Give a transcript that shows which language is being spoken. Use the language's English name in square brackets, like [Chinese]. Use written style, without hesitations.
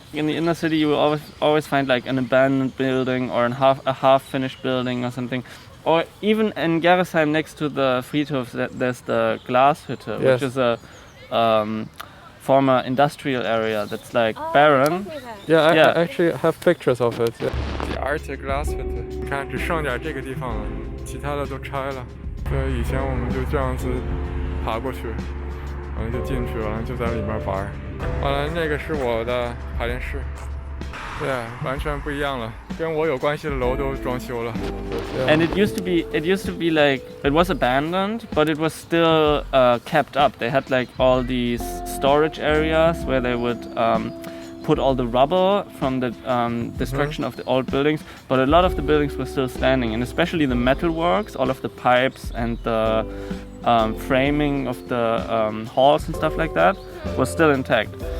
[English] In the inner city you will always find like an abandoned building or a half finished building or something. Or even in Gerresheim next to the Friedhof there's the Glashütte, which is a former industrial area that's like barren. Yeah, I actually have pictures of it. Yeah. Die alte Glashütte. [Chinese] 你看，只剩点这个地方了，其他的都拆了。对，以前我们就这样子爬过去，完了就进去了，就在里面玩。完了，那个是我的排练室。对，完全不一样了，跟我有关系的楼都装修了。 [English] And it used to be like it was abandoned, but it was still kept up. They had like all these storage areas where they would put all the rubble from the destruction of the old buildings. But a lot of the buildings were still standing, and especially the metalworks, all of the pipes and the framing of the halls and stuff like that was still intact.